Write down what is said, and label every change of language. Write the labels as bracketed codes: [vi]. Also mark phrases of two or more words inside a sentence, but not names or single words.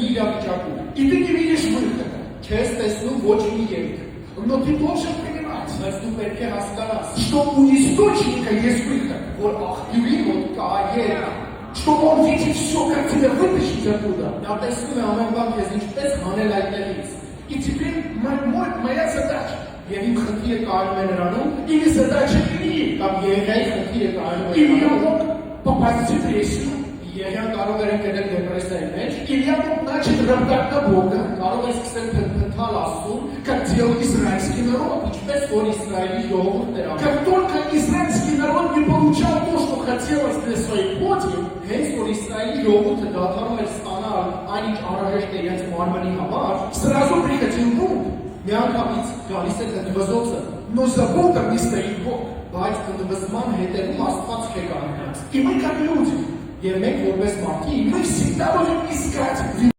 [hy] իրավիճակում։ [ru] И ты не видишь выхода. [hy] Չես տեսնում ոչ մի ելք, [ru] Но ты должен понимать, [hy] բայց դու պետք է հասկանաս, [ru] что у источника есть выход. [hy] որ աղբյուրի մոտ կա ելք, [ru] Что он видит все, как тебя вытащить оттуда. [hy] նա տեսնում է ամեն բան քեզ ինչպես հանել այդտեղից։ [ru] И теперь моя задача, [hy] Եվ իմ խնդիրը կայանում է նրանում, [ru] или задача Ильи, [hy] կամ Երեխայի խնդիրը կայանում է Илья նրանում, [ru] мог попасть в депрессию, [hy] Երեխան կարող էր ընկնել դեպրեսիայի մեջ, [ru] Илья мог начать роптать на Бога, [hy] կարող էր սկսել փնթալ Աստծուն, [ru] как делал израильский народ. [hy] ինչպես որ Իսրայելի ժողովուրդն էր անում։ [ru] Как только израильский народ не получал то, что хотелось для своей плоти, [hy] Հենց որ Իսրայելի ժողովուրդը դադարում էր ստանալ այն ինչ անհրաժեշտ է իրենց մարմնի համար, [ru] сразу приходил бунт. [hy] միանգամից գալիս է դվզոցը, [ru] Но за бунтом не стоит Бог. [hy] բայց դվզման հետևում Աստված չէ կանգնած։ [ru] И мы как люди, [hy] Եվ մենք որպես մարդիկ [ru] мы всегда будем искать